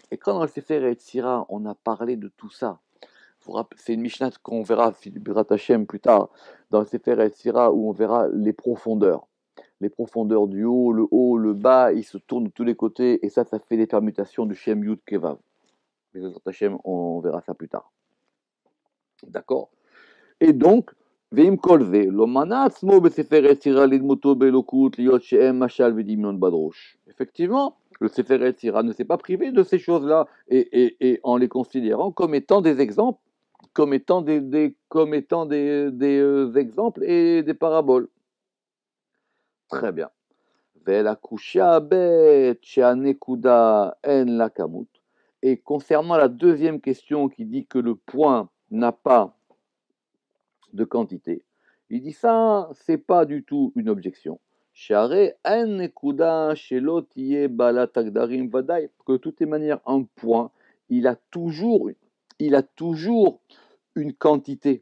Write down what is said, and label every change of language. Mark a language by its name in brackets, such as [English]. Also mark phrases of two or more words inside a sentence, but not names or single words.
[French] Et quand dans le Sefer Yetzira, on a parlé de tout ça, c'est une Mishnah qu'on verra, [Hebrew] בעזרת השם, [French] plus tard, dans le Sefer Yetzira, où on verra les profondeurs. Les profondeurs du haut, le bas, ils se tournent de tous les côtés, et ça fait des permutations du [Hebrew] שם יוד קוו. בעזרת השם, [French] on verra ça plus tard. D'accord? Et donc, [Hebrew] ואם כל זה לא מנע עצמו בספר יצירה לדמותו באלוקות להיות שהם משל ודמיון בדרוש. [French] Effectivement, le Sefer Yetzira ne s'est pas privé de ces choses-là et en les considérant comme étant des exemples, comme étant des exemples et des paraboles. Très bien. [Hebrew] ולקושיה ב' שהנקודה אין לה כמות. [French] Et concernant la deuxième question qui dit que le point n'a pas de quantité, il dit ça, c'est pas du tout une objection. Que de toutes les manières, un point, il a toujours une quantité.